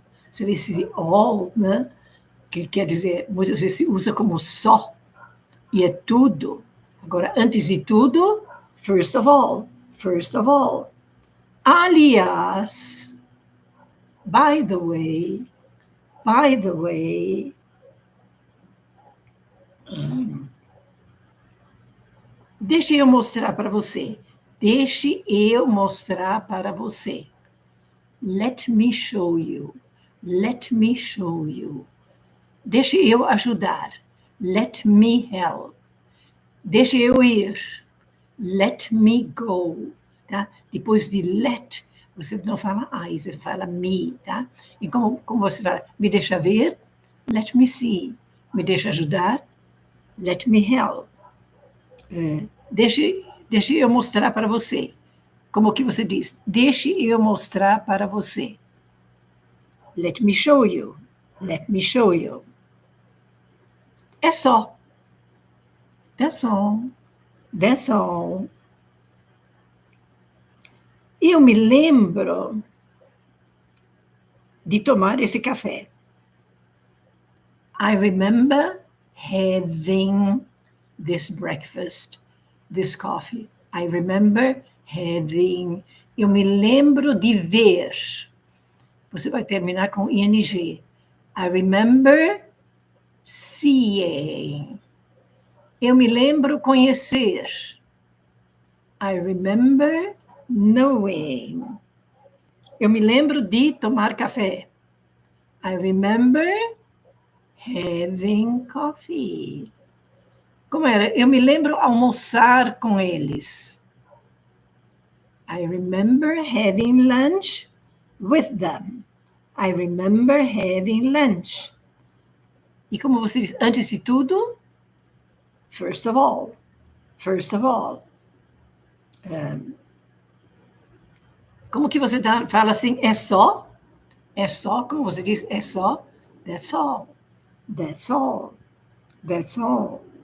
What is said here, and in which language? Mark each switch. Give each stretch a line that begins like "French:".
Portuguese: Você vê esse all, né? Que quer dizer, muitas vezes se usa como só. E é tudo. Agora, antes de tudo,
English: First of all, first of all. Aliás, by the way, by the way.
Portuguese: Deixe eu mostrar para você. Deixe eu mostrar para você.
English: Let me show you. Let me show you.
Portuguese: Deixe eu ajudar.
English: Let me help.
Portuguese: Deixe eu ir.
English: Let me go.
Portuguese: Tá? Depois de let, você não fala I, você fala me. Tá? E como você fala? Me deixa ver.
English: Let me see.
Portuguese: Me deixa ajudar.
English: Let me help.
Portuguese: Deixe eu mostrar para você. Como que você diz? Deixe eu mostrar para você.
English: Let me show you. Let me show you.
Portuguese: É só.
English: That's all. That's all.
Portuguese: Eu me lembro de tomar esse café.
English: I remember having this breakfast, this coffee. I remember having.
Portuguese: Eu me lembro de ver. Você vai terminar com ing.
English: I remember seeing.
Portuguese: Eu me lembro conhecer.
English: I remember knowing.
Portuguese: Eu me lembro de tomar café.
English: I remember having coffee.
Portuguese: Como era? Eu me lembro almoçar com eles.
English: I remember having lunch with them. I remember having lunch.
Portuguese: E como você diz, antes de tudo,
English: first of all. First of all.
Portuguese: Como que você fala assim, é só? É só, como você diz, é só?
English: That's all. That's all. That's all.